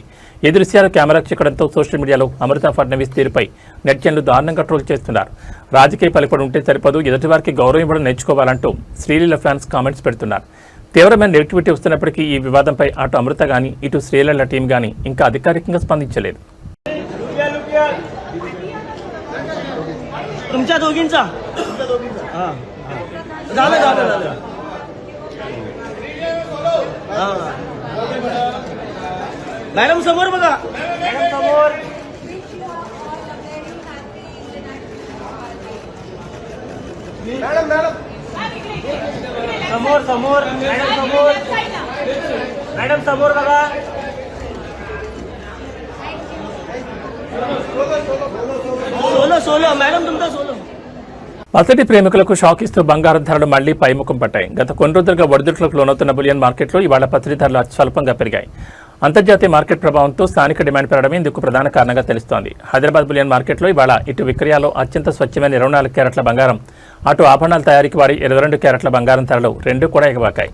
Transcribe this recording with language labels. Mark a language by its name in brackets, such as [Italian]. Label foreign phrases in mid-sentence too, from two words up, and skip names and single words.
[Telugu] ఈ దృశ్యాలు కెమెరాకు చిక్కడంతో [English] social media [Telugu] అమృత ఫడ్నవీస్ తీరుపై నెటిజన్లు దారుణంగా ట్రోల్ చేస్తున్నారు. రాజకీయ పలుకుడు ఉంటే సరిపదు, ఎదుటివారికి గౌరవం ఇవ్వడం నేర్చుకోవాలంటూ శ్రీలీల [English] fans comments [Telugu] పెడుతున్నారు. తీవ్రమైన నెగిటివిటీ వస్తున్నప్పటికీ ఈ వివాదంపై అటు అమృత గానీ ఇటు శ్రీలీల టీం గానీ ఇంకా అధికారికంగా స్పందించలేదు. [Marathi] तुमच्या दोघींचा झालं झालं झालं मॅडम समोर बघा, मॅडम समोर, मॅडम मॅडम समोर समोर, मॅडम समोर, मॅडम समोर बघा. सोलो सोलो मैडम तुमचा सोलो. [Telugu] అతడి ప్రేమికులకు షాక్ ఇస్తూ బంగారం ధరలు మళ్లీ పైముఖం పట్టాయి. గత కొన్ని రోజులుగా ఒడిదుడుకులకు లోనవుతున్న [English] bullion market [Telugu] ఇవాళ పసిడి ధరలు స్వల్పంగా పెరిగాయి. అంతర్జాతీయ మార్కెట్ ప్రభావంతో స్థానిక డిమాండ్ పెరగడమే ఇందుకు ప్రధాన కారణంగా తెలుస్తోంది. హైదరాబాద్ [English] bullion market [Telugu] ఇవాళ ఇటు విక్రయాల్లో అత్యంత స్వచ్ఛమైన 24 క్యారెట్ల బంగారం, అటు ఆభరణాల తయారీకి వారి 22 క్యారెట్ల బంగారం ధరలు రెండూ కూడా ఎగబాకాయి.